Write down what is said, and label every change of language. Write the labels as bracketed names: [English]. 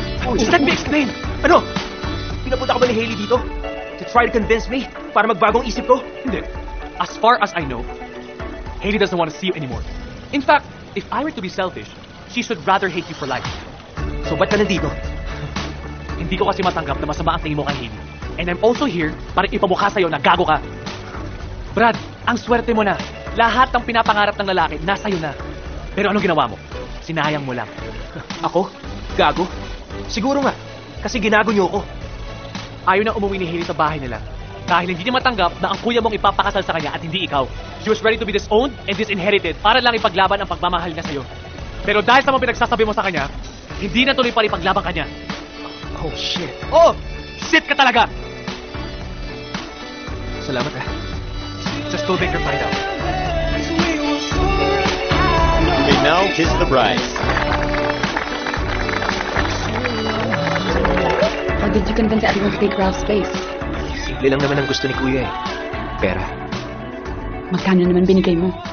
[English] Let me explain! [Filipino] Ano? Pinapunta ka ba ni Hailey dito? [English] To try to convince me? [Filipino] Para magbagong isip ko? Hindi. [English] As far as I know, Hailey doesn't want to see you anymore. In fact, if I were to be selfish, she should rather hate you for life. [Filipino] So ba't ka nandito? Hindi ko kasi matanggap na masama ang tingin mo kay Hailey. [English] And I'm also here [Filipino] para ipamukha sa'yo na gago ka. Brad, ang swerte mo na. Lahat ng pinapangarap ng lalaki, nasa'yo na. Pero anong ginawa mo? Sinayang mo lang. Ako? Gago? Siguro nga. Kasi ginago niyo ako. Ayaw na umuwi ni Hailey sa bahay nila. Dahil hindi niya matanggap na ang kuya mong ipapakasal sa kanya at hindi ikaw. [English] She was ready to be disowned and disinherited [Filipino] para lang ipaglaban ang pagmamahal niya sa'yo. Pero dahil sa mga pinagsasabi mo sa kanya, hindi na tuloy pa ipaglaban kanya. [English] Oh, shit. [Filipino] Oh! Shit ka talaga! Salamat ah. [English] Just go make her find out. You may now kiss the bride. How did you convince everyone to take Ralph's place? [Filipino] Simple lang naman ang gusto ni Kuya eh. Pera. Magkano naman binigay mo?